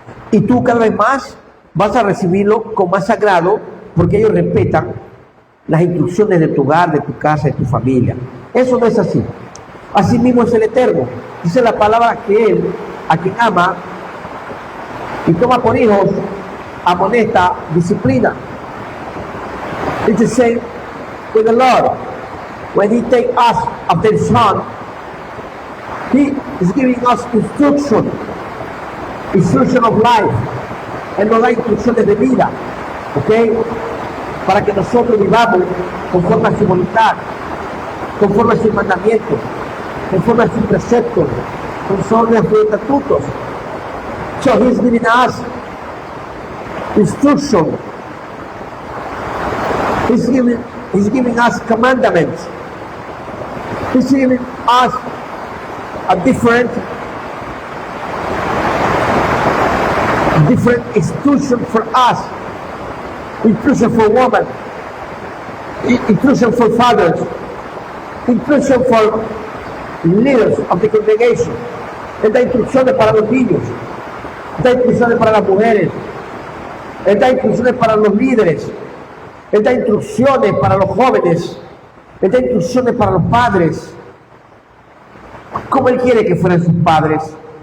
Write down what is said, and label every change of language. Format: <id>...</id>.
<es>Y tú cada vez más vas a recibirlo con más agrado, porque ellos respetan las instrucciones de tu hogar, de tu casa, de tu familia. Eso no es así. Así mismo es el Eterno. Dice la palabra que Él, a quien ama y toma por hijos, amonesta, disciplina.</es> <en>It's the same with the Lord. When He takes us of their Son, He is giving us instruction of life.</en> <es>Él nos da instrucciones de vida, ¿ok? Para que nosotros vivamos conforme a su voluntad, conforme a sus mandamientos, conforme a sus preceptos, conforme a sus estatutos.</es> <en>So He's giving us instruction. He's giving us commandments. He's giving us a different instruction for us. Instruction for women. Instruction for fathers. Instruction for leaders of the congregation.</en> <es>Él da instrucciones para los niños. Da instrucciones para las mujeres. Él da instrucciones para los líderes. Él da instrucciones para los jóvenes. Él da instrucciones para los padres. ¿Cómo Él quiere que fueran sus padres?</es>